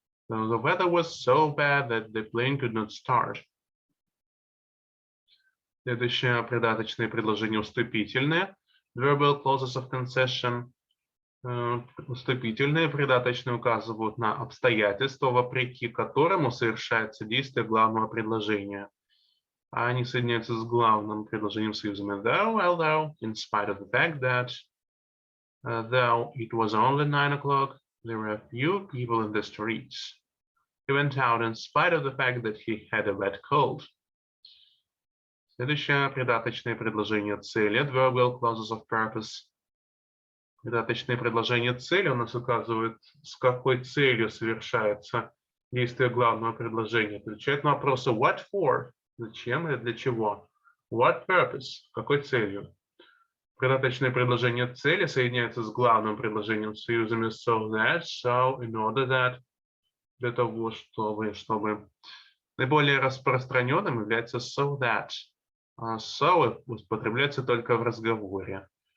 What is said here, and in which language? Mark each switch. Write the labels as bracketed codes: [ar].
[en] So the weather was so bad that the plane could not start. [ru] Следующее придаточные предложения уступительные. [en] Verbal clauses of concession. [ru] Уступительные придаточные указывают на обстоятельства, вопреки которому совершается действие главного предложения. А они соединяются с главным предложением союзами [en] although, in spite of the fact that, though it was only 9 o'clock, there were few people in the streets. He went out in spite of the fact that he had a bad cold. [ru] Следующее придаточное предложение цели. [en] Adverbial clauses of purpose. [ru] Придаточное предложение цели у нас указывает, с какой целью совершается действие главного предложения. Отвечает на вопросы [en] what for, [ru] зачем или для чего. [en] What purpose, [ru] какой целью. Придаточное предложение цели соединяется с главным предложением союзами so that, so, [en] in order that, [ru] для того, чтобы. Наиболее распространенным является so that. So употребляется только в разговоре.